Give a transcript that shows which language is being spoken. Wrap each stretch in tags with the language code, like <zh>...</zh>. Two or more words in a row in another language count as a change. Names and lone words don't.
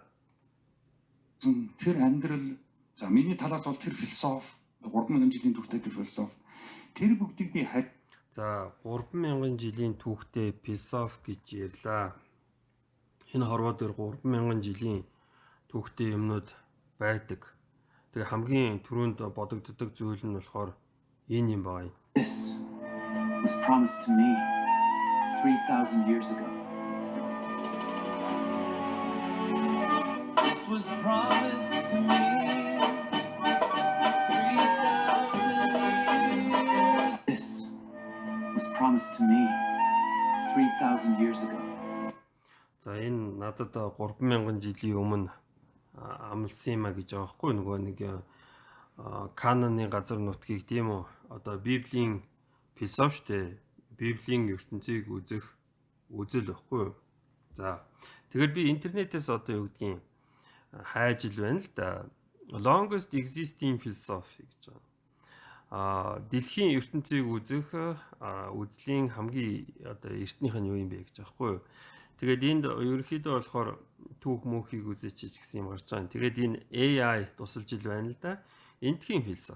<mn>Тэр амьдрал за миний талаас бол тэр философи 3000 жилийн түүхтэй тэр философи тэр бүгдийг би за 3000 жилийн түүхтэй философи гэж ярьлаа. Энэ хорвоо дээр 3000 жилийн түүхтэй юмнууд байдаг. Тэгээ хамгийн түрүүнд бодогддог зүйл нь болохоор энэ юм байна.</mn> <en>This was promised to me 3000 years ago. This was promised to me 3000 years. This was promised to me 3000 years ago.</en> <mn>За энэ надад 3000 жилийн өмнө амлсан юм а гэж байгаа хгүй нөгөө нэг каноны газар нутгийг тийм үү одоо библийн философи штэ библийн ертөнцийг үзэх үзэл байхгүй. За тэгэхээр би интернетээс одоо юу гэдгийг хайж ил байна л да.</mn> <en>Longest existing philosophy</en> <mn>гэж байгаа. Дэлхийн ертөнцийг үзэх үзлийн хамгийн одоо эртнийх нь юу юм бэ гэж байгаа хгүй. Тэгээд энд ерөнхийдөө болохоор түүх мөнхийг үзээч гэсэн юм гарч байгаа. Тэгээд энэ AI тусалж ил байна л да. Эндхийн философи.</mn>